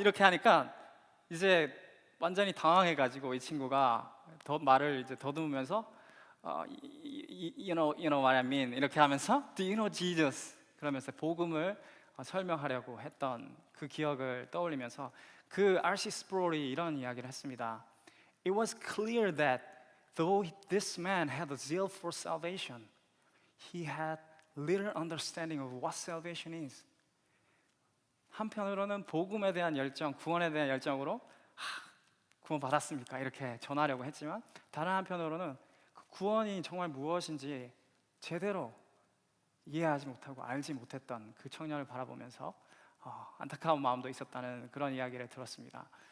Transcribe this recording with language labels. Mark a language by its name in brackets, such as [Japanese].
[Korean] 이렇게 하니까 이제 완전히 당황해가지고 이 친구가 말을 이제 더듬으면서 [English] you know what I mean [Korean] 이렇게 하면서 [English] Do you know Jesus? [Korean] 그러면서 복음을 설명하려고 했던 그 기억을 떠올리면서 그 R.C. 스프롤이 이런 이야기를 했습니다. [English] It was clear that though this man had a zeal for salvation, he had little understanding of what salvation is. [Korean] 한편으로는 복음에 대한 열정, 구원에 대한 열정으로 구원 받았습니까? 이렇게 전하려고 했지만 다른 한편으로는 그 구원이 정말 무엇인지 제대로 이해하지 못하고 알지 못했던 그 청년을 바라보면서 안타까운 마음도 있었다는 그런 이야기를 들었습니다.